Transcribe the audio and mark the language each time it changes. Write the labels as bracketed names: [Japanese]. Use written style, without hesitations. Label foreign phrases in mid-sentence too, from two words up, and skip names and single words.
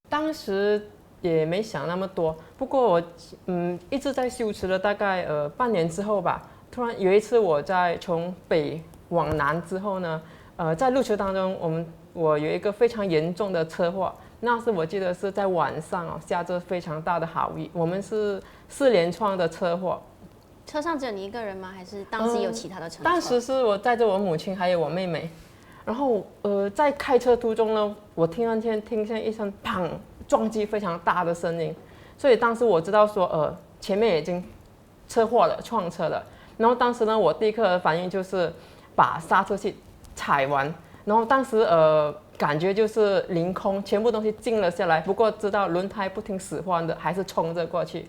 [Chinese] 當時也沒想那麼多，不過我一直在修持了大概半年之後吧，突然有一次我在從北往南之後呢，在路途當中我有一個非常嚴重的車禍，那是我記得是在晚上下着非常大的豪雨，我們是4連創的車禍。車上只有你一個人嗎？還是當時有其他的乘客？當時是我載着我母親還有我妹妹，然後在開車途中呢，我突然間聽見一聲砰，撞击非常大的声音，所以当时我知道说前面已经车祸了，撞车了。然后当时呢，我第一个的反应就是把刹车器踩完，然后当时感觉就是凌空，全部东西静了下来。不过知道轮胎不听使唤的，还是冲着过去。